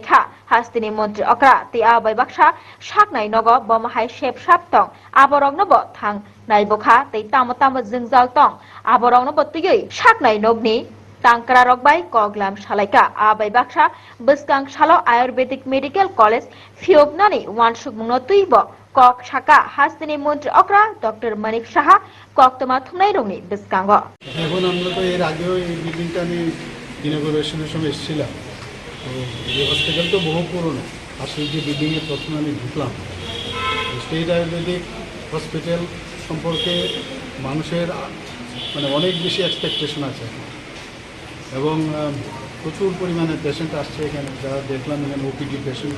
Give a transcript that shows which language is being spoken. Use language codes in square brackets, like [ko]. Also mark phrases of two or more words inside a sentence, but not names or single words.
[trp] खा हास्तिनि मन्त्री अक्रा ति आबाय बाक्सा शाक नाय नग बमहाय शेप सापतंग आबरंगनबो थां नायबखा तै तामो तामो जोंजाल तं आबरंगनबो तुयै शाक नाय नगनि तांकारा रगबाय कगलाम सालायका आबाय बाक्सा बसकां सालो आयुर्वेदिक मेडिकल कलेज फियोबनानि वानसुकमुंनो तुयबो कक शाका हास्तिनि मन्त्री अक्रा डॉक्टर मनिक साहा कक्तमा थुंनाय रंनि बसकांग [bn] এখন আমরা তো এর আগেও এই বিল্ডিংটা নিয়ে ইনগরেশনের সময় এসেছিলাম তো এই হসপিটাল তো বহু পুরনো আর সেই যে বিল্ডিংয়ে প্রথমে আমি ঢুকলাম স্টেট আয়ুর্বেদিক হসপিটাল সম্পর্কে মানুষের মানে অনেক বেশি এক্সপেকটেশন আছে এবং প্রচুর পরিমাণে পেশেন্ট আসছে এখানে যা দেখলাম এখানে [en] OPD patient